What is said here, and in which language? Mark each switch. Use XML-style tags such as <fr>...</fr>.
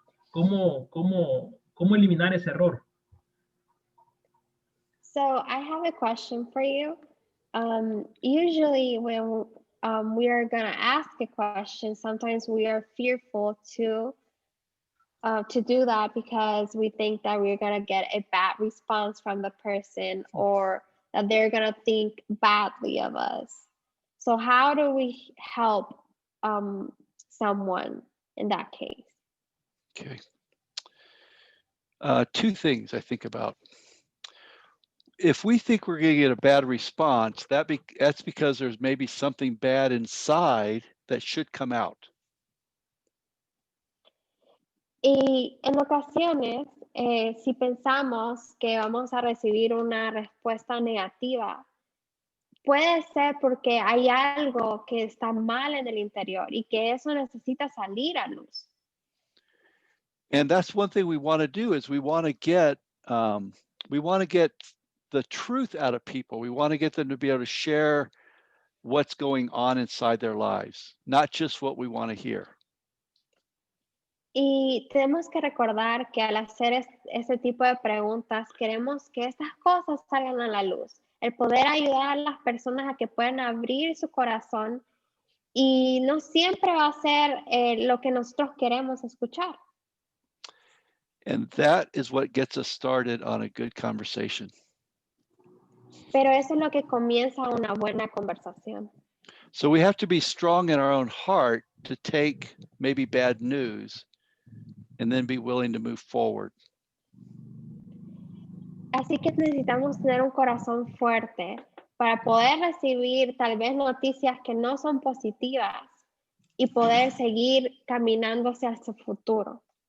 <es>¿Cómo eliminar ese error?</es> <en>So I have a question for you. Usually when we are gonna ask a question, sometimes we are fearful to do that because we think that we're gonna get a bad response from the person or that they're gonna think badly of us. So how do we help someone in that case? Okay. Two things I think about. If we think we're going to get a bad response, that's because there's maybe something bad inside that should come out.</en> <es>Y en ocasiones, si pensamos que vamos a recibir una respuesta negativa, puede ser porque hay algo que está mal en el interior y que eso necesita salir a luz.</es> <en>And that's one thing we want to do is we want to get the truth out of people. We want to get them to be able to share what's going on inside their lives, not just what we want to hear.</en> <es>Y tenemos que recordar que al hacer ese tipo de preguntas, queremos que estas cosas salgan a la luz. El poder ayudar a las personas a que puedan abrir su corazón y no siempre va a ser lo que nosotros queremos escuchar.</es> <en>And that is what gets us started on a good conversation.</en> <es>Pero eso es lo que comienza una buena conversación.</es> <en>So we have to be strong in our own heart to take maybe bad news and then be willing to move forward.</en> <es>Así que necesitamos tener un corazón fuerte para poder recibir tal vez noticias que no son positivas y poder seguir caminando hacia su futuro.</es>